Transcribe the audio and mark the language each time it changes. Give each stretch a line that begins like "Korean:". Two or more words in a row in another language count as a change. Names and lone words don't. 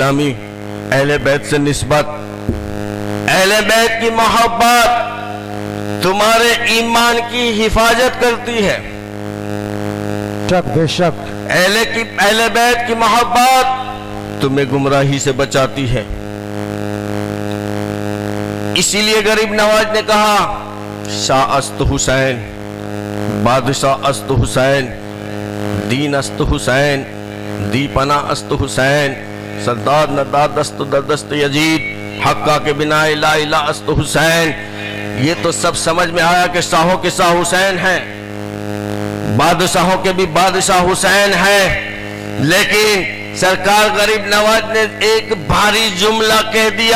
Urdu: غلامی، اہل بیت سے نسبت، اہل بیت کی محبت تمہارے ایمان کی حفاظت کرتی ہے۔ شک بے شک، اہل بیت کی محبت تمہیں گمراہی سے بچاتی ہے۔ اسی لیے غریب نواز نے کہا
Persian: شاہ است حسین، بادشاہ است حسین، دین است حسین، دی پناہ است حسین، سردار نداد است در دست یزید، حقہ کے بنا
Arabic: لا الہ
Persian: است حسین۔
Urdu: یہ تو سب سمجھ میں آیا کہ شاہوں کے شاہ حسین ہیں، بادشاہوں کے بھی بادشاہ حسین ہیں، لیکن سرکار غریب نواز نے ایک بھاری جملہ کہہ دیا۔